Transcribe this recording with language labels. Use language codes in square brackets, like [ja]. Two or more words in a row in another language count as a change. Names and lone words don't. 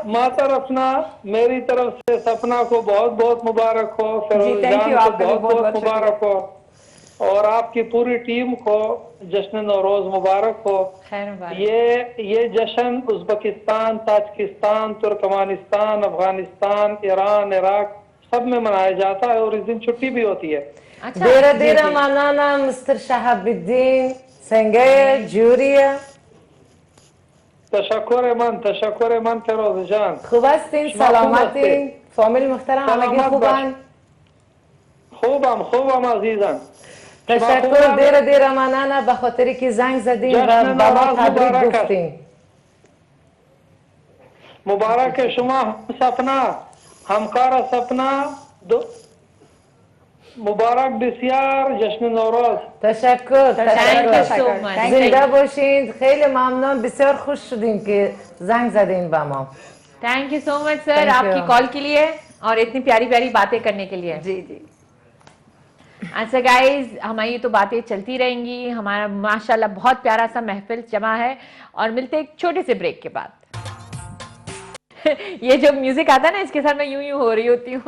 [hi] माता रफना, मेरी तरफ से सपना को बहुत बहुत मुबारक हो, फिरोज जान को बहुत बहुत मुबारक हो, और आपकी पूरी टीम को जश्न नौरोज मुबारक हो। ये जश्न उज़्बेकिस्तान, ताजिकिस्तान, तुर्कमानिस्तान, अफगानिस्तान, ईरान, इराक सब में मनाया जाता है और इस दिन छुट्टी भी होती है। [ps] ډېره ډېره مننه مسټر شهاب‌الدین سنګه جوړیې. [fa] تشکر من فیروز جان. خوب هستین، سلامتین، فامیلی محترم همگی خوبان. خوبم عزیزان. تشکر [ps] ډېره ډېره مننه [fa] بخاطری که زنگ زدین و با ما تبریک گفتین. مبارک هه شما سپنا، همکاره سپنا دو مبارک بسیار جشن نوروز. تشکر زنده बاشید. خیلی ممنون, بسیار خوش شدیم که زنگ زدین با ما. [en] thank you so much sir [hi] आपकी कॉल के लिए और इतनी प्यारी प्यारी बातें करने के लिए। जी जी। अच्छा गाइज, हमारी तो बातें चलती रहेंगी, हमारा माशाल्लाह बहुत प्यारा सा महफिल जमा है और मिलते हैं एक छोटे से ब्रेक के बाद। ये जो म्यूजिक आता है ना, इसके साथ मैं यूं यूं हो रही होती हूँ।